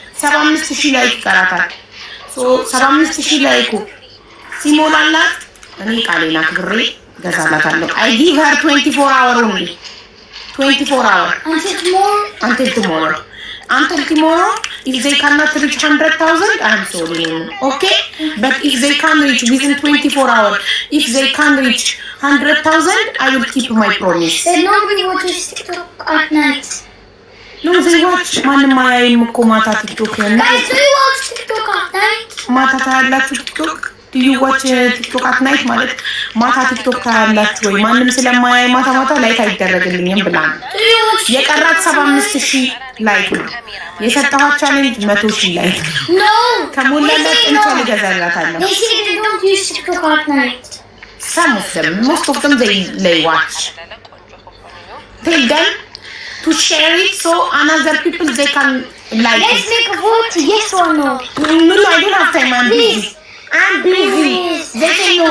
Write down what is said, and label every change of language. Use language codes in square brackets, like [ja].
[am] 75,000 ላይ ይቀራታል። So 75,000 ላይ እኮ ሲሞላላት እኔ ቃሌን አክብሬ ገዛላታለሁ። [en] I give her 24 hours only. 24 hours. Until tomorrow. Until tomorrow, if they cannot reach 100,000, I'm sorry. Okay? But if they can reach within 24 hours, if they can reach 100,000, I will keep my promise. Then nobody watches TikTok at night. No, they watch. [am] Mata [en] TikTok. Guys, do you watch TikTok at night? [am] Mata TikTok. [en] Do you watch TikTok at night? [am] Mata TikTok ታያላችሁ ወይ? ማንም ስለማያይ ማታ ላይክ አይደረግልኝም ብላን የቀራት 75,000 ላይክ ነው የሰጠኋት ቻሌንጅ 100,000 ላይክ ነው። ከሞላላት እንቻል ገዛላታለሁ። [en] They say they don't use TikTok at night. Some of them, most of them they watch. Tell them to share it so another people they can like Let's make a vote, yes or no. No, I don't have time. I'm busy. They say no.